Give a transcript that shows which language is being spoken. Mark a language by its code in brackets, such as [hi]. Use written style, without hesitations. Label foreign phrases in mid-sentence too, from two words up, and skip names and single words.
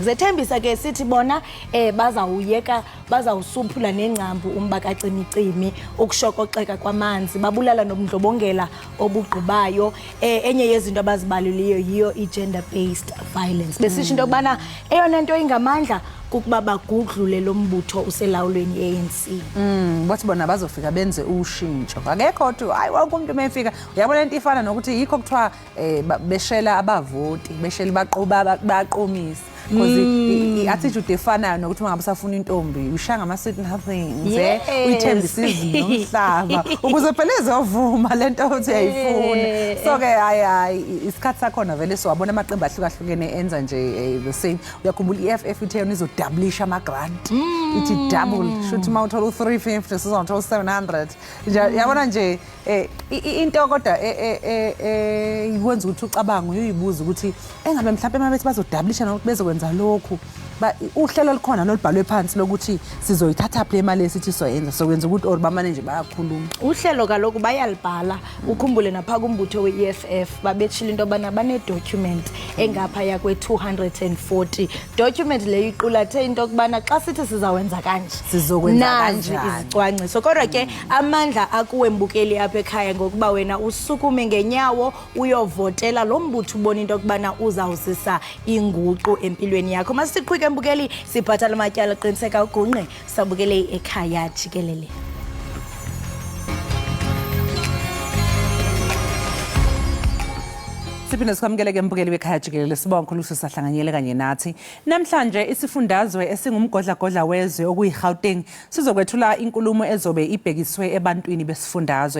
[xh] Zethembisa ke sithi bona bazawuyeka bazawusuphula nengcambu umba kacimicimi ukushokoxeka kwamanzi babulala nobundlobongela obugqibayo. Enye yezinto abazibaluliyo yiyo i- [en] gender based violence. [xh] Besisho into yokubana eyona nto ingamandla kukuba bagudlule lo mbutho uselawulweni ANC. [zu] Bathi bona bazofika benze ushintsho. Akekho uthi hayi wonke umuntu mefika uyabona into ifana nokuthi yikho kuthiwa beshela abavoti beshela baqomisa because attitude efanayo nokuthi mangabe usafuna intombi ushaya ngama- [en] certain things [zu] uyithembisa izinto umhlaba ukuze phela ezovuma lento othi uyayifuna. So ke hayi isikhathi sakhona vele siwabona amaqembu ahlukahlukene enza nje [en] the same. [zu] Uyakhumbula i-EFF ithe yona izodablisha ama-grant ithi double shuthi uma uthola u-350 sizothola u-700 nje yabona nje into kodwa ikwenza ukuthi ucabange uyibuza ukuthi engabe mhlawumbe mabethi bazodablisha nokuthi bezokwenza lokhu uhlelo likhona nolibhalwe phansi lokuthi sizoyithatha phela imali esithi soyenza sokwenza ukuthi or bamane nje bayakhuluma. [xh] Uhlelo kaloku bayalibhala ukhumbule napha kumbutho we-EFF babetshila into yobana bane-document engapha yakwe-240 document leyo iqulathe into yokubana xa sithi sizawenza kanje [zu] sizokwenza kanjani [xh] izicwangciso. Kodwa ke amandla akuwe mbukeli apha ekhaya ngokuba wena usukume ngenyawo uyovotela lo mbutho ubona into yokubana uzawuzisa inguqu empilweni yakho. Masiqhubeke mbukeli sibhatala amatyala qiniseka ugungqe sabukele ekhaya Jikelele. Siphinde sikwamukele-ke mbukeli wekhaya Jikelele. [zu] Sibonga kakhulu sisahlanganyele kanye nathi. Namhlanje isifundazwe esingumgodlagodla wezwe okuyi-Gauteng sizokwethula inkulumo ezobe ibhekiswe ebantwini besifundazwe.